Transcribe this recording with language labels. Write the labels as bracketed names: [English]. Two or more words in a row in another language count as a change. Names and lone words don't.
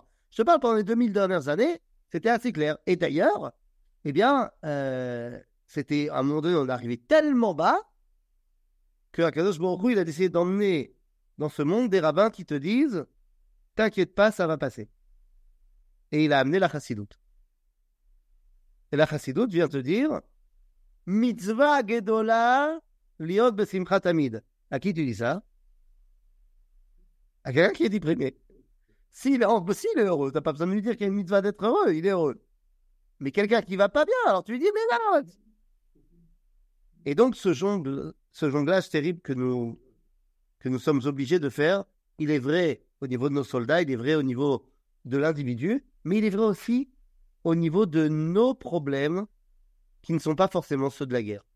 [French] Je te parle pendant les 2000 dernières années, c'était assez clair. Et d'ailleurs, eh bien, c'était à un moment donné, on est arrivé tellement bas que [Hebrew] קדוש ברוך הוא, [French] il a décidé d'emmener dans ce monde des rabbins qui te disent « T'inquiète pas, ça va passer ». Et il a amené la chassidoute. Et la chassidoute vient te dire « [Hebrew] מצוה גדולה להיות בשמחת תמיד ». [French] À qui tu dis ça? À quelqu'un qui est déprimé. S'il est heureux, tu n'as pas besoin de lui dire qu'il y a une mitzvah d'être heureux, il est heureux. Mais quelqu'un qui ne va pas bien, alors tu lui dis « Mais non !» Et donc ce jonglage terrible que nous sommes obligés de faire, il est vrai au niveau de nos soldats, il est vrai au niveau de l'individu, mais il est vrai aussi au niveau de nos problèmes qui ne sont pas forcément ceux de la guerre.